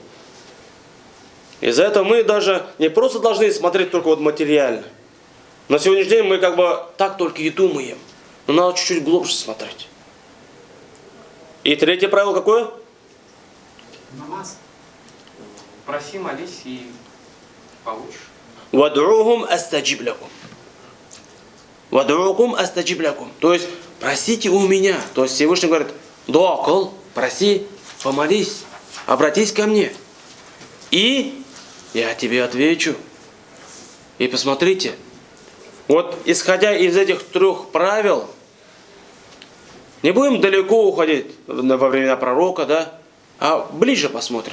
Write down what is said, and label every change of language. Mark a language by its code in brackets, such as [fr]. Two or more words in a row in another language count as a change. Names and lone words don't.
[ru] Из-за этого мы даже не просто должны смотреть только вот материально. На сегодняшний день мы как бы так только и думаем. Но надо чуть-чуть глубже смотреть. И третье правило какое? Намаз. Проси, молись и получишь. [ar] ادعوني أستجب لكم ادعوني أستجب لكم». [ru] То есть, просите у меня. То есть, Всевышний говорит, [kk] дуа кыл, [ru] проси, помолись, обратись ко мне. И я тебе отвечу. И посмотрите, вот исходя из этих 3 правил, не будем далеко уходить во времена пророка, да, а ближе посмотрим.